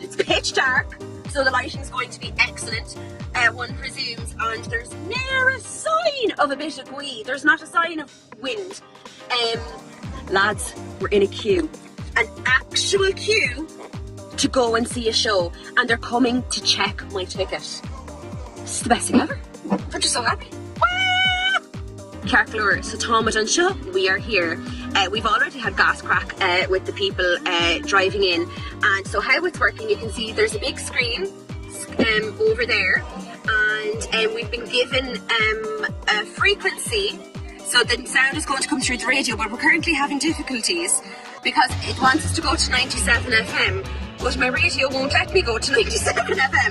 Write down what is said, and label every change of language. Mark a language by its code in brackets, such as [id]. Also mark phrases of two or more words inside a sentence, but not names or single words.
[en] It's pitch dark, so the lighting's going to be excellent, one presumes, and there's never a sign of a bit of wind. There's not a sign of wind. Lads, we're in a queue, an actual queue to go and see a show, and they're coming to check my ticket. This is the best thing ever. I'm just so happy. [ga] Carclure, so Támuid an Seo, [en] we are here. We've already had gas crack with the people driving in, and so how it's working, you can see there's a big screen over there, and we've been given a frequency. So the sound is going to come through the radio, but we're currently having difficulties because it wants us to go to 97 FM, but my radio won't let me go to 97 FM.